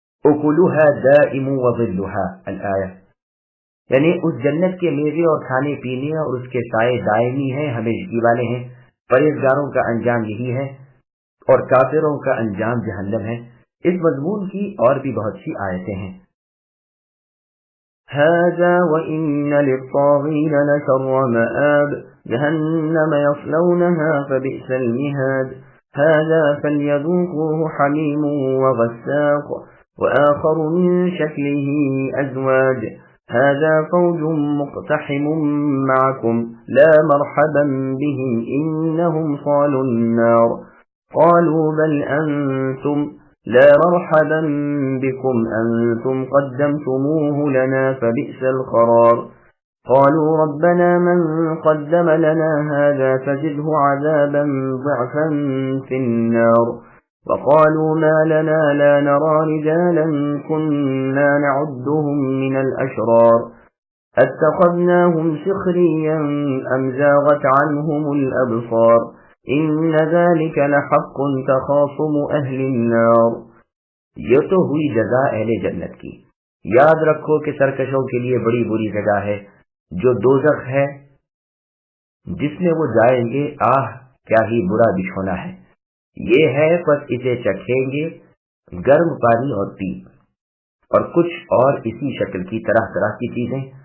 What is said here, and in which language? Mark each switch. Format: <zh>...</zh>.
<ar>اکلها دائم وظلها</ar> <ur>الآیہ، یعنی اس جنت کے میوے اور کھانے پینے اور اس کے سائے دائمی ہیں، ہمیشگی والے ہیں۔ پرہیزگاروں کا انجام یہی ہے اور کافروں کا انجام جہنم ہے۔ اس مضمون کی اور بھی بہت سی آیتیں ہیں۔</ur> <ar>هذا وإن للطاغين لشر مآب جهنم يصلونها فبئس المهاد هذا فليذوقوه حميم وغساق وآخر من شكله أزواج هذا فوج مقتحم معكم لا مرحبا بهم إنهم صالوا النار قالوا بل أنتم لا مرحبا بكم أنتم قدمتموه لنا فبئس القرار قالوا ربنا من قدم لنا هذا فزده عذابا ضعفا في النار وقالوا ما لنا لا نرى رجالا كنا نعدهم من الأشرار اتخذناهم سخريا أم زاغت عنهم الأبصار ان ذلك لحق تخاصم اہل النار۔</ar> <ur>یہ تو ہوئی جزا اہل جنت کی۔ یاد رکھو کہ سرکشوں کے لیے بڑی بری جگہ ہے جو دوزخ ہے، جس میں وہ جائیں گے، آہ کیا ہی برا بچھونا ہے۔ یہ ہے پس اسے چکھیں گے گرم پانی اور پیپ اور کچھ اور اسی شکل کی طرح طرح کی چیزیں۔</ur>